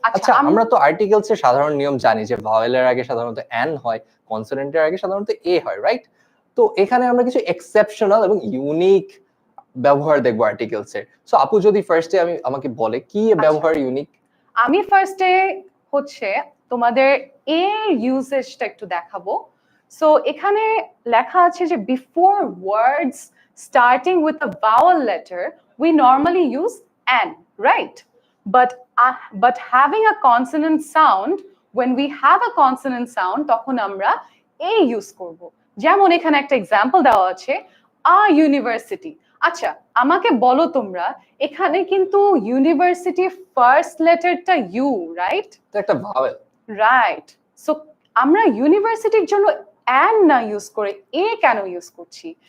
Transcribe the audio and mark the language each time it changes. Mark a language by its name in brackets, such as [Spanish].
[Bangla] আচ্ছা, আমরা তো আর্টিকেলস এর সাধারণ নিয়ম জানি যে ভাওয়েলের আগে সাধারণত অ্যান হয়, কনসোনেন্টের আগে সাধারণত এ হয়, রাইট? তো এখানে আমরা কিছু এক্সেপশনাল এবং ইউনিক ব্যবহার দেখবো আর্টিকেলস এর। সো আপু যদি ফার্স্টে আমাকে বলে কি ব্যবহার ইউনিক। আমি ফার্স্টে হচ্ছে তোমাদের এর ইউজেজটা একটু দেখাবো। সো এখানে লেখা আছে যে [English] Before words starting with a vowel letter we normally use an, right? But having a consonant sound, when we have a consonant sound [Bangla] তখন আমরা [English] a use করব। [Bangla] যেমন এখানে একটা এক্সাম্পল দেওয়া আছে, a university। আচ্ছা, আমাকে বলো তোমরা, এখানে কিন্তু ইউনিভার্সিটি ফার্স্ট লেটারটা ইউ, রাইট? তো একটা ভাওয়েল, [English] Right. [Bangla] সো আমরা ইউনিভার্সিটির জন্য অ্যান না ইউজ করে এ কেন ইউজ করছি?